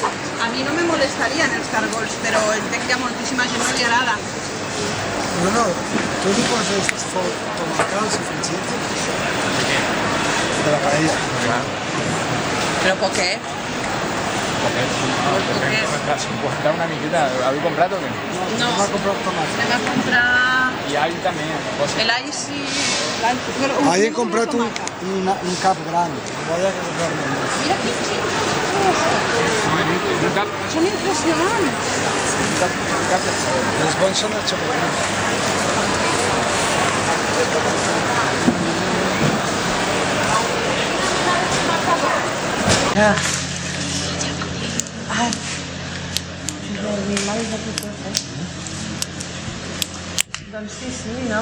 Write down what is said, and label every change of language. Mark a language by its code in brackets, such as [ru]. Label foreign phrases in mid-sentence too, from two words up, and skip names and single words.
[ca] A mi no me molestarien els cargols, però entenc que a moltíssima gent no li agrada. Bruno, tu li poses tomaca al sofregit? De la paella. Però poquet. ¿50 una miqueta? [es] ¿Habéis comprado o qué? [ca] No, Anem a comprar tomaca. anem a comprar [es] Y ahí también. [ca] el all sí. Ahí he comprat un cap gran. [es] Voy a comprarme uno. [ca] Mira aquí, sí. Són impressionants. Els bons són els xocolats. Doncs sí, no?